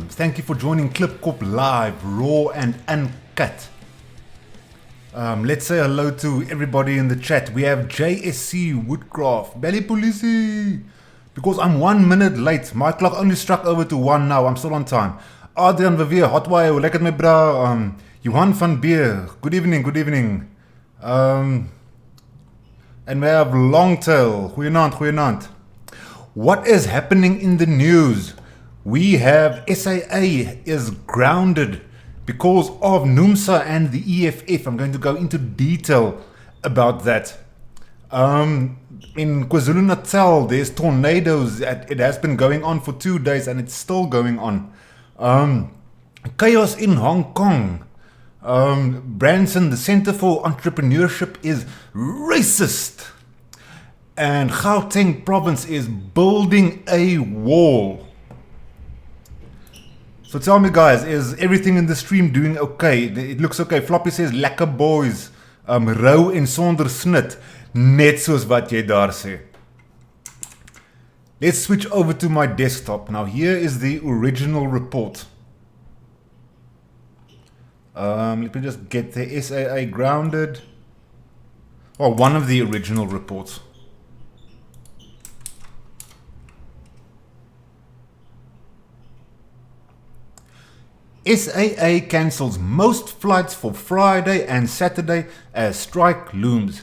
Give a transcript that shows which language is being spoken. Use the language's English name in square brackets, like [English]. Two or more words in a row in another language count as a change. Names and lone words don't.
[English] Thank you for joining Klipkop Live, raw and uncut. Let's say hello to everybody in the chat. We have JSC Woodcraft, Belly Police. Because I'm 1 minute late. My clock only struck over to 1 now. I'm still on time. Adrian Verveer, Hotwire, [Afrikaans] hoe lekker my bra. [English] Johan van Beer, good evening, good evening. And we have Longtail, [Afrikaans] goeienaand, goeienaand. [English] What is happening in the news? We have SAA is grounded because of NUMSA and the EFF. I'm going to go into detail about that. In KwaZulu-Natal, there's tornadoes. It has been going on for 2 days and it's still going on. Chaos in Hong Kong. Branson, the Center for Entrepreneurship, is racist. And Gauteng province is building a wall. So tell me guys, is everything in the stream doing okay? It looks okay. Floppy says, [Afrikaans] lekker boys. Rou en sonder snit. Net soos wat jy daar sê. [English] Let's switch over to my desktop. Now here is the original report. Let me just get the SAA Grounded. Or one of the original reports. SAA cancels most flights for Friday and Saturday as strike looms.